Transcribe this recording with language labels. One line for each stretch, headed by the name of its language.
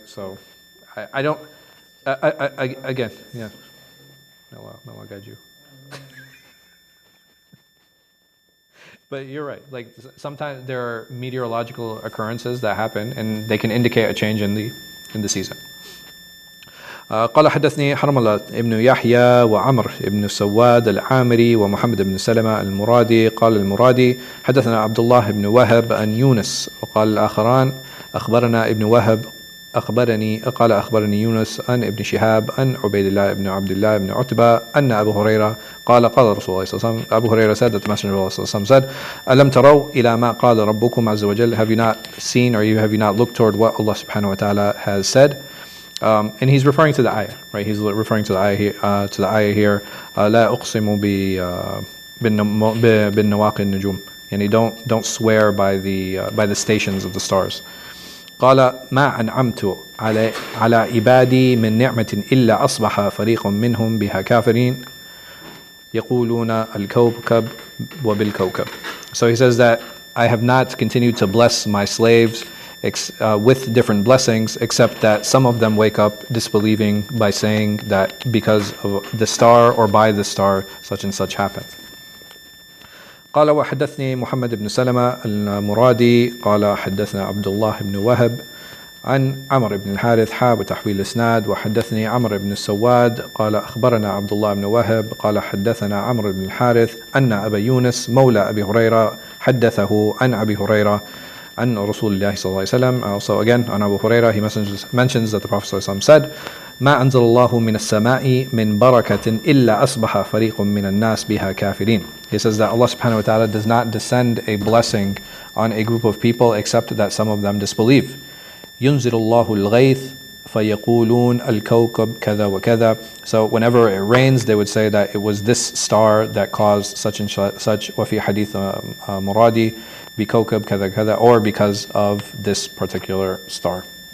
English: So, I don't. Again, yeah. May Allah guide you. But you're right. Like sometimes there are meteorological occurrences that happen, and they can indicate a change in the season.
Arabic: قال حدثني حرملة ابن يحيى وعمر ابن السواد العامري ومحمد بن سلمة المرادي قال المرادي حدثنا عبد الله بن وهب عن يونس وقال الآخران أخبرنا ابن وهب أخبرني يونس عن ابن شهاب عن عبيد الله بن عبد الله بن عتبة أن أبو هريرة قال رسول الله صلى الله عليه وسلم
English: Abu Hurairah said that the Messenger of Allah
Arabic: صلى الله عليه وسلم said ألم تروا إلى ما قال ربكم عز وجل,
English: have you not seen, or have you not looked toward what Allah subhanahu wa ta'ala has said? And he's referring to the ayah, right? He's referring to the ayah here.
Arabic: لا أقسم بالنواقي النجوم.
English: Yani don't swear by the stations of the stars.
Arabic: قال ما أنعمت على عبادي من نعمة إلا أصبح فريق منهم بها كافرين يقولون الكوكب وبالكوكب.
English: So he says that I have not continued to bless my slaves with different blessings, except that some of them wake up disbelieving by saying that because of the star or by the star such and such happened.
Arabic: قال وحدثني محمد بن سلمة المرادي قال حدثنا عبد الله بن وهب عن عمرو بن الحارث حاب تحويل الإسناد وحدثني عمرو بن السواد قال أخبرنا عبد الله بن وهب قال حدثنا عمرو بن الحارث أن أبا يونس مولى أبي هريرة حدثه عن أبي هريرة عن رسول الله صلى الله عليه وسلم.
English: Also again on Abu Hurairah, he mentions that the Prophet صلى الله عليه وسلم said
Arabic: ما أنزل الله من السماء من بركة إلا أصبح فريق من الناس بها كافرين.
English: He says that Allah subhanahu wa ta'ala does not descend a blessing on a group of people except that some of them disbelieve.
Arabic: ينزل الله الغيث فيقولون الكوكب كذا وكذا.
English: So whenever it rains, they would say that it was this star that caused such and such.
Arabic: وفي حديث مرادي بكوكب كذا كذا,
English: or because of this particular star.